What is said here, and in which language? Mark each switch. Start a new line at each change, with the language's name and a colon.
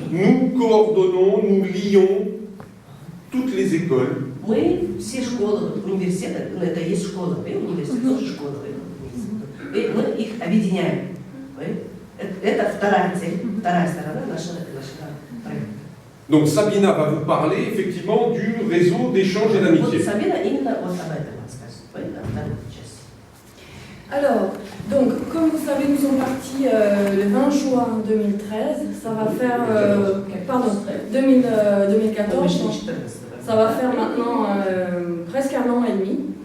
French: Nous coordonnons, nous lions toutes les écoles.
Russian: Мы все школы, университеты, это есть школа, университет тоже школа, мы их объединяем. Это вторая цель, вторая сторона нашего проекта.
French: Donc Sabina va vous parler effectivement du réseau d'échange et d'amitié.
Russian: Вот Sabina именно вот об этом расскажет, о второй части.
French: Alors, donc, comme vous savez, nous sommes partis le 20 juin 2013. Ça va faire... pardon, 2014. Ça va faire maintenant presque un an et demi.